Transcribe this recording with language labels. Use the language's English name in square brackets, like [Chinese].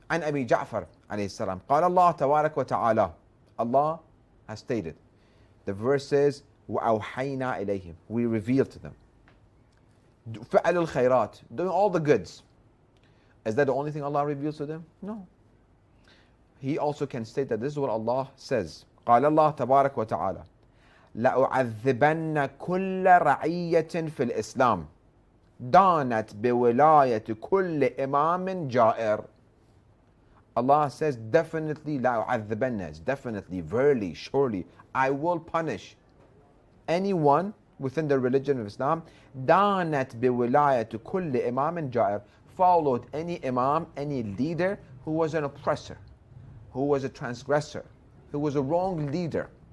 [Arabic] عن أبي جعفر عليه السلام قال الله تبارك وتعالى. [English] Allah has stated, the verse says, [Arabic] وأوحينا إليهم, [English] we revealed to them. [Arabic] فعل الخيرات, [English] doing all the goods. Is that the only thing Allah reveals to them? No. He also can state that this is what Allah says. [Arabic] قال الله تبارك وتعالى لأعذبن كل رعية في الإسلام دانت بولاية كل إمام جائر. [English] Allah says, definitely, la u'adhibanna, definitely, verily, surely, I will punish anyone within the religion of Islam. [Arabic] دانت بولاية كل إمام جائر, [English] followed any imam, any leader who was an oppressor, who was a transgressor, who was a wrong leader.